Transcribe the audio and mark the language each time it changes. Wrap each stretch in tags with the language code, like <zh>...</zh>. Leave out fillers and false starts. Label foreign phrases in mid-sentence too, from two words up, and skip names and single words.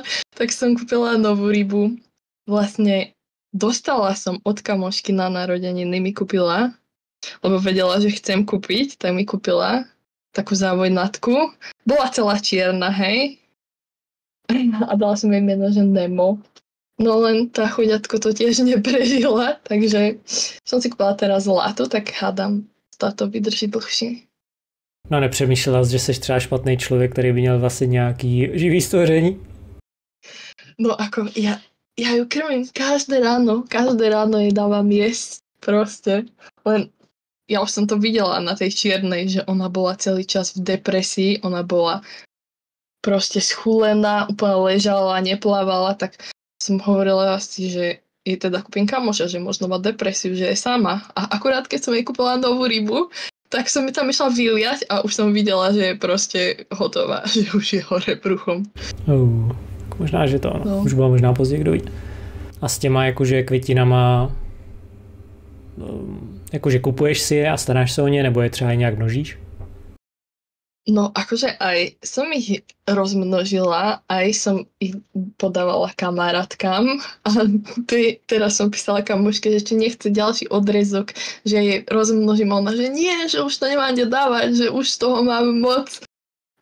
<sk>Tak som kúpila novú rybu. Vlastne dostala som od kamošky na narodeniny, mi kúpila, lebo vedela, že chcem kúpiť, tak mi kúpila takú závojnatku. Bola celá čierna, hej. A dala som jej meno, že Nemo. No len tá chuďatko to tiež neprežila, takže som si kúpila teraz zlato, tak hádam, táto vydrží dlhšie.</sk> <cs>No nepřemýšlela jsi, že jsi třeba špatný člověk, který by měl vlastně nějaký živý stvoření?</cs> <sk>No ako, ja ju krmím každé ráno jej dávam jesť, proste. Len ja už som to videla na tej čiernej, že ona bola celý čas v depresii, ona bola proste schúlená, úplne ležala, neplávala, tak som hovorila asi, že jej teda kúpim kamoša, že možno má depresiu, že je sama. A akurát keď som jej kúpila novú rybu, tak som mi tam išla vyliať a už som videla, že je proste hotová, že už je hore bruchom.</sk> <cs>Možná, že to už bylo možná později, kdo ví. A s těma jakože květinama, jakože kupuješ si je a staráš se o ně, nebo je třeba nějak množíš?</cs> <sk>No akože aj som ich rozmnožila, aj som ich podávala kamarátkam a teraz som písala kamoške, že či nechce ďalší odrezok, že jej rozmnožím, ona, že nie, že už to nemám kde dávať, že už z toho mám moc.</sk>